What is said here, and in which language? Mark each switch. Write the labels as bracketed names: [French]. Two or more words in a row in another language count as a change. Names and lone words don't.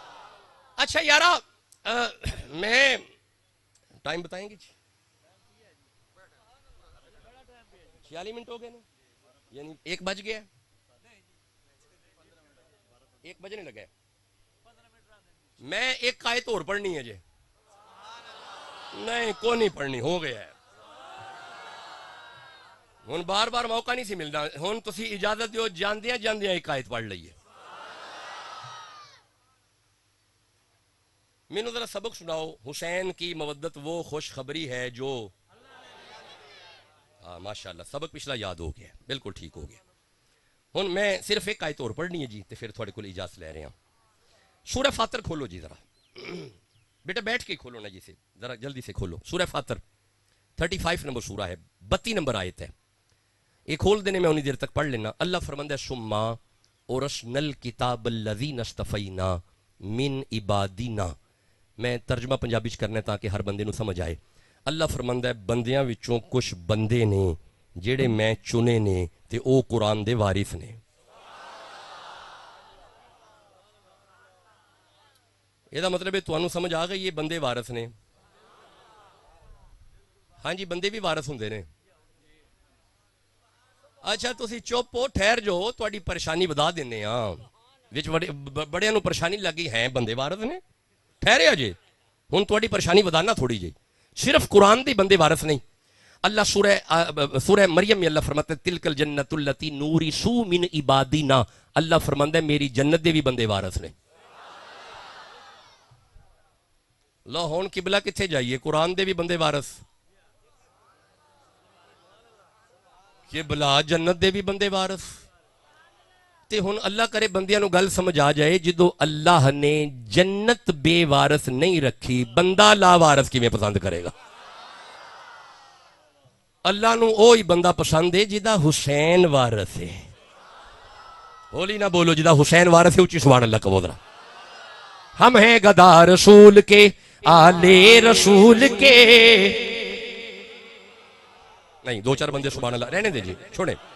[Urdu] اچھا یارا, میں ٹائم بتائیں گے 46 منٹ ہو گئے نا, یعنی 1 بج گیا, 1 بجنے لگا ہے. [Punjabi] میں ایک آیت اور پڑھنی ہے جی, نہیں کو نہیں پڑھنی, ہو گیا ہے. ہوں بار بار موقع نہیں سی ملنا, ہوں تسی اجازت دیو جاندیاں جاندیاں ایک آیت پڑھ لئیے. مینوں ذرا سبق سناؤ, [Urdu] حسین کی مودت وہ خوشخبری ہے جو, [Punjabi] ہاں ماشاءاللہ سبق پچھلا یاد ہو گیا, بالکل ٹھیک ہو گیا. ہوں میں صرف ایک آیت اور پڑھنی ہے جی, تے پھر تھوڑے کول اجازت لے رہے ہیں. سورہ فاتر کھولو جی ذرا, بیٹا بیٹھ کے کھولو نا جی, سے [Urdu] ذرا جلدی سے کھولو. [Punjabi] سورہ فاتر 35 نمبر سورہ ہے, 32 نمبر آیت ہے. یہ کھول دینے میں انہی دیر تک پڑھ لینا. اللہ فرماندہ ہے [Arabic] ثم اورثنا الکتاب الذین اصطفینا من عبادنا. [Punjabi] میں ترجمہ پنجابی چ کرنا تاکہ ہر بندے نو سمجھ آئے. اللہ فرماندہ ہے بندیاں وچوں کچھ بندے نے جڑے میں چنے نے تے او قرآن دے وارث نے. یہ مطلب ہے تانوں سمجھ آ گئی یہ بندے وارث نے. ہاں جی بندے بھی وارث ہوندے نے. اچھا تسی چپ ہو, ٹھہر جو, تہاڈی پریشانی بدا دینے ہاں. وچ بڑیاں نو پریشانی لگی ہیں بندے وارث نے, ٹھہرے اجے ہن تہاڈی پریشانی بدانا تھوڑی جی. صرف قرآن دے بندے وارث نہیں. [Urdu] اللہ سورہ مریم میں اللہ فرماتا ہے [Arabic] تلک الجنت التی نورثو من عبادنا. [Punjabi] اللہ فرماندا ہے میری جنت دے بھی بندے وارث نے. لو ہن قبلہ کتھے جائیے, قرآن دے بھی بندے وارث, قبلہ جنت دے بھی بندے وارث. تے ہن اللہ کرے بندیاں نو گل سمجھ آ جائے, جدو اللہ نے جنت بے وارث نہیں رکھی, بندہ لا وارث کیویں پسند کرے گا؟ اللہ نو اوہی بندہ پسند ہے جدا حسین وارث ہے. بولی نہ بولو, جدا حسین وارث ہے اچھی سبحان اللہ کہو ذرا. [Urdu] ہم ہیں گدا رسول کے, آلے رسول کے. [Punjabi] نہیں 2-4 بندے سبحان اللہ رہنے دے جی, چھوڑیں.